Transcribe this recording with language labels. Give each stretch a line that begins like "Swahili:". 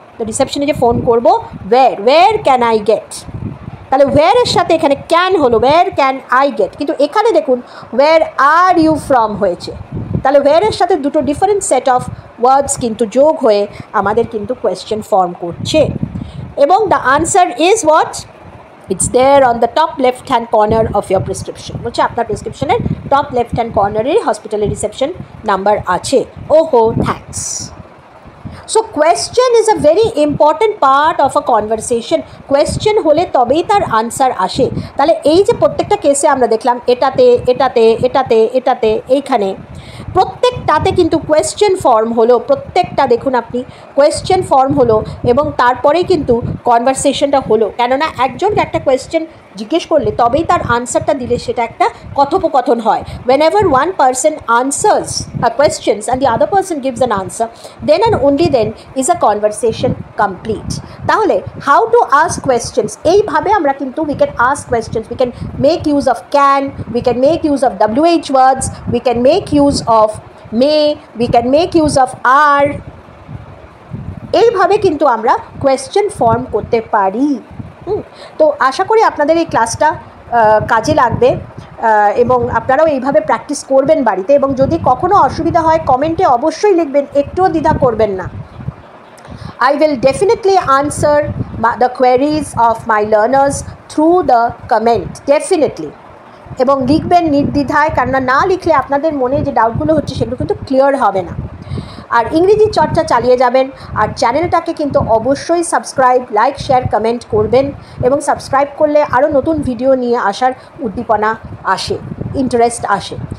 Bangla: তো রিসেপশনে যে ফোন করবো,
English: where can I get,
Bangla: তাহলে ওয়্যারের সাথে এখানে ক্যান হলো, ওয়্যার ক্যান আই গেট, কিন্তু এখানে দেখুন
English: where are you from
Bangla: হয়েছে। তাহলে ওয়্যারের সাথে দুটো ডিফারেন্ট সেট অফ ওয়ার্ডস কিন্তু যোগ হয়ে আমাদের কিন্তু কোয়েশ্চেন ফর্ম করছে।
English: এবং the answer is what? It's there on the top left hand corner of your prescription.
Bangla: বলছে আপনার প্রেসক্রিপশনের টপ লেফট হ্যান্ড কর্নারে হসপিটালের রিসেপশন নাম্বার আছে। ওহো, thanks.
English: So question is a very important part of a conversation.
Bangla: Question হলে তবেই তার answer আসে। তাহলে এই যে প্রত্যেকটা কেসে আমরা দেখলাম এটাতে এটাতে এটাতে এটাতে এইখানে প্রত্যেকটাতে কিন্তু কোয়েশ্চেন ফর্ম হলো, প্রত্যেকটা দেখুন আপনি কোয়েশ্চেন ফর্ম হলো এবং তারপরেই কিন্তু কনভারসেশনটা হলো। কেননা একজনকে একটা কোয়েশ্চেন জিজ্ঞেস করলে তবেই তার আনসারটা দিলে সেটা একটা কথোপকথন হয়।
English: whenever one person answers a questions and the other person gives an answer, then and only then is a conversation complete. তাহলে how to ask questions,
Bangla: এইভাবে আমরা কিন্তু
English: we can ask questions, we can make use of can, we can make use of WH words, we can make use of may, we can make use of are।
Bangla: এইভাবে কিন্তু আমরা question form করতে পারি। তো আশা করি আপনাদের এই ক্লাসটা কাজে লাগবে এবং আপনারাও এইভাবে প্র্যাকটিস করবেন বাড়িতে। এবং যদি কখনো অসুবিধা হয় কমেন্টে অবশ্যই লিখবেন, একটুও দ্বিধা করবেন না।
English: I will definitely answer the queries of my learners through the comment, definitely।
Bangla: এবং লিখবেন নির্দ্বিধায়, কেননা না লিখলে আপনাদের মনে যে ডাউটগুলো হচ্ছে সেগুলো কিন্তু ক্লিয়ার হবে না। আর ইংরেজি চর্চা চালিয়ে যাবেন। আর চ্যানেলটাকে কিন্তু অবশ্যই সাবস্ক্রাইব, লাইক, শেয়ার, কমেন্ট করবেন এবং সাবস্ক্রাইব করলে আরও নতুন ভিডিও নিয়ে আসার উদ্দীপনা আসে, ইন্টারেস্ট আসে।